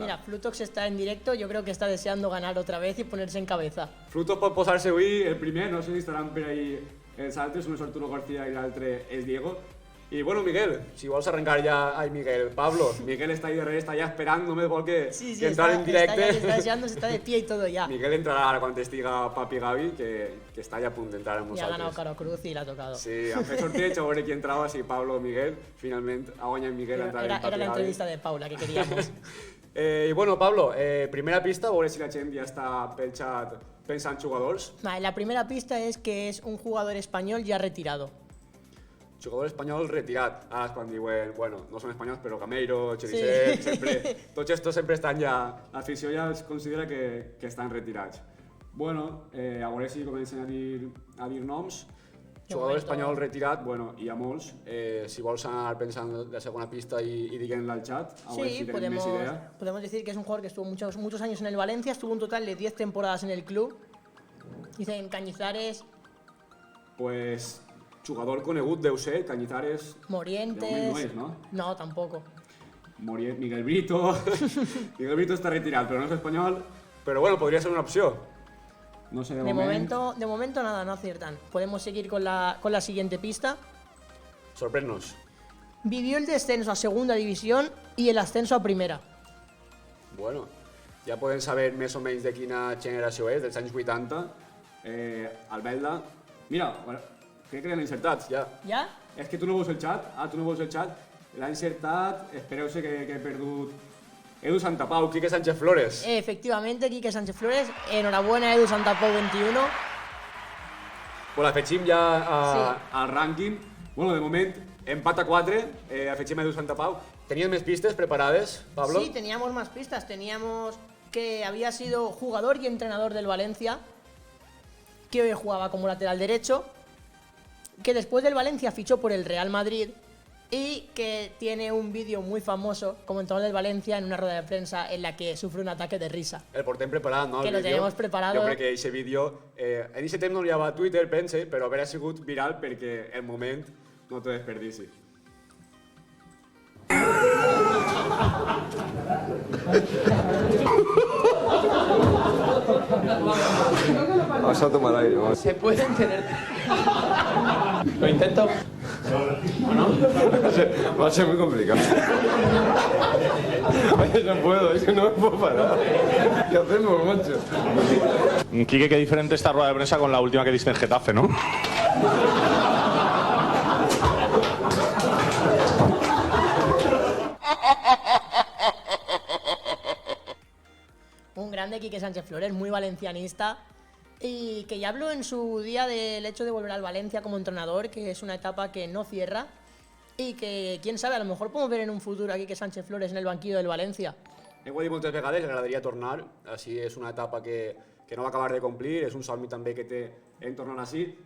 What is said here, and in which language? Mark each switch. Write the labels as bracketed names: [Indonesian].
[Spanish] Mira, Flutox está en directo, yo creo que está deseando ganar otra vez y ponerse en cabeza. [Catalan] Flutox pot posar-se avui el primer, no sé si estaran per ahí els altres, un és Arturo García i l'altre és Diego. [Spanish] Y bueno, Miguel, [Catalan] si vols arrencar [Spanish] ya... Ay, Miguel, Pablo. Miguel está ahí de revés, está ya esperando, [Catalan] només vol que entrar en directe. [Spanish] Está deseando, se está de pie y todo ya. Miguel entrará ahora cuando estiga Papi Gavi, que está ya a punto de entrar [Catalan] amb nosaltres. [Spanish] Ya ha ganado Caro Cruz y la ha tocado. [Catalan] Sí, han fet sorteig a veure qui entrava, si Pablo o Miguel. Finalment ha guanyat Miguel a entrar en Papi Gavi. [Spanish] Era la entrevista de Paula que queríamos. [Catalan] Y bueno, Pablo, primera pista, a veure si la gent ja està pel xat pensant jugadors. [Spanish] Vale, la primera pista es que es un jugador español ya retirado. [Catalan] Jugador espanyol retirat. Ara és quan diuen, bueno, no són espanyols, però Gameiro, Cherisev, sempre... Tots estos sempre estan ja... L'afició ja els considera que estan retirats. Bueno, a veure si comencen a dir noms. Jugador espanyol retirat, bueno, hi ha molts. Si vols anar pensant la segona pista y diguem-la al chat, a veure si tenim més idea. [Spanish] Podemos decir que es un jugador que estuvo muchos años en el Valencia, estuvo un total de 10 temporadas en el club. Dicen Cañizares... Pues... [Catalan] Jugador conegut deu ser, Cañizares... Morientes... No és, no? [Spanish] No, tampoco. Miguel Brito... Miguel Brito está retirado, pero no es español. Pero bueno, podría ser una opción. No sé, de momento nada, no aciertan. Podemos seguir con la siguiente pista. Sorpréndonos. Vivió el descenso a segunda división y el ascenso a primera. [Catalan] Bueno, ja podem saber més o menys de quina generació és, dels anys 80. Albelda... Mira, crec que l'han encertat, ja. Ja? És que tu no veus el xat? Tu no veus el xat? L'ha encertat, espereu-se que he perdut... Edu Santapau, Quique Sánchez Flores. [Spanish] Efectivamente, Quique Sánchez Flores. Enhorabuena, Edu Santapau 21. [Catalan] Pues l'afegim ja al rànquing. Bueno, de moment, empat a 4, afegim a Edu Santapau. [Spanish] ¿Tenías más pistas preparadas, Pablo? Sí, teníamos más pistas. Teníamos que había sido jugador y entrenador del Valencia, que hoy jugaba como lateral derecho, que después del Valencia fichó por el Real Madrid y que tiene un vídeo muy famoso como entrenador del Valencia en una rueda de prensa en la que sufre un ataque de risa. [Catalan] El portem preparat, no? [Spanish] Que lo tenemos preparado. [Catalan] Jo crec que aquest vídeo, en aquest temps no hi havia Twitter, pense, però haurà sigut viral perquè el moment no t'ho desperdici. [Spanish] Vamos a tomar aire. Vamos. Se pueden tener... Lo intento. ¿O no? Va a ser muy complicado. Oye, no puedo, es que no me puedo parar. ¿Qué hacemos, macho? Quique, qué diferente esta rueda de prensa con la última que diste en Getafe, ¿no? Un grande Quique Sánchez Flores, muy valencianista, y que ya habló en su día del hecho de volver al Valencia como entrenador, que es una etapa que no cierra y que, quién sabe, a lo mejor podemos ver en un futuro a Quique Sánchez Flores en el banquillo del Valencia. [Catalan] Ho he dit moltes vegades, agradaria tornar, així és una etapa que no va acabar de complir, és un somni també que té en tornar així.